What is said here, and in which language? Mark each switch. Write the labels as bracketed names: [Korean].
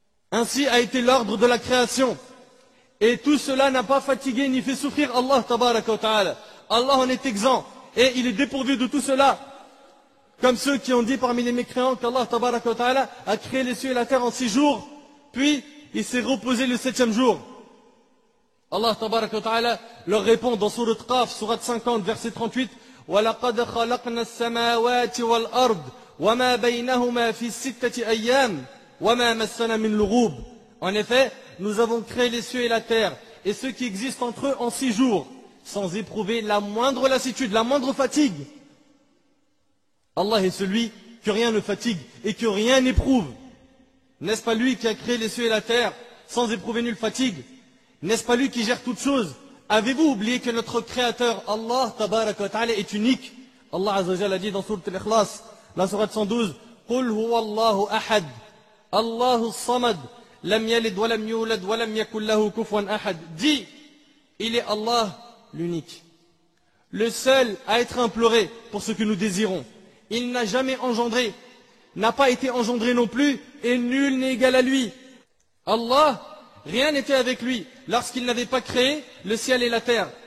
[French] Ainsi a été l'ordre de la création. Et tout cela n'a pas fatigué ni fait souffrir Allah tabaraka wa ta'ala. Allah en est exempt et il est dépourvu de tout cela. Comme ceux qui ont dit parmi les mécréants qu'Allah tabaraka wa ta'ala a créé les cieux et la terre en 6 jours, puis il s'est reposé le 7e jour. [Arabic] Allah tabaraka wa ta'ala [French] leur répond dans sourate Qaf, sourate 50, verset 38, [Arabic] وَلَقَدْ خَلَقْنَا السَّمَاوَاتِ وَالْأَرْضِ وَمَا بَيْنَهُمَا فِي السِّتَّةِ أَيَّامٍ وَمَا مَسَّنَا مِنْ لُغُوبٍ. [French] En effet, nous avons créé les cieux et la terre, et ceux qui existent entre eux en 6 jours, sans éprouver la moindre lassitude, la moindre fatigue. Allah est celui que rien ne fatigue et que rien n'éprouve. N'est-ce pas lui qui a créé les cieux et la terre sans éprouver nulle fatigue? N'est-ce pas lui qui gère toutes choses? Avez-vous oublié que notre créateur, Allah tabaraka wa ta'ala, est unique? [Arabic] Allah azza wa jalla [French] a dit dans sourate Al-Ikhlas, la sourate 112, [Arabic] قُلْ هُوَ اللَّهُ أَحَدٌ اللَّهُ الصَّمَدُ لَمْ يَلِدْ وَلَمْ يُولَدْ وَلَمْ يَكُنْ لَهُ كُفُوًا أَحَدٌ. [French] Dis, il est Allah, l'unique, le seul à être imploré pour ce que nous désirons. Il n'a jamais engendré, n'a pas été engendré non plus, et nul n'est égal à lui. Allah, rien n'était avec lui lorsqu'il n'avait pas créé le ciel et la terre.